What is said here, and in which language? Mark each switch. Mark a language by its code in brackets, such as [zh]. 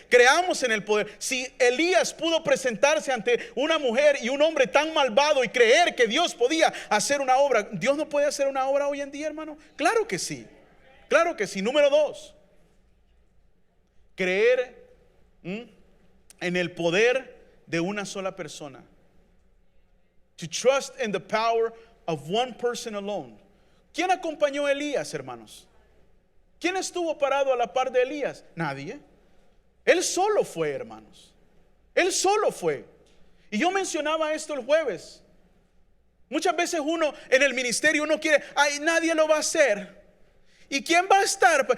[es] Creamos en el poder. Si Elías pudo presentarse ante una mujer y un hombre tan malvado y creer que Dios podía hacer una obra, ¿Dios no puede hacer una obra hoy en día, hermano? Claro que sí. Claro que sí. Número 2, creer en el poder de una sola persona. [en] To trust in the power of one person alone. [es] ¿Quién acompañó a Elías, hermanos? ¿Quién estuvo parado a la par de Elías? Nadie. Él solo fue, hermanos. Él solo fue. Y yo mencionaba esto el jueves. Muchas veces uno en el ministerio uno quiere: ay, nadie lo va a hacer. ¿Y quién va a estar?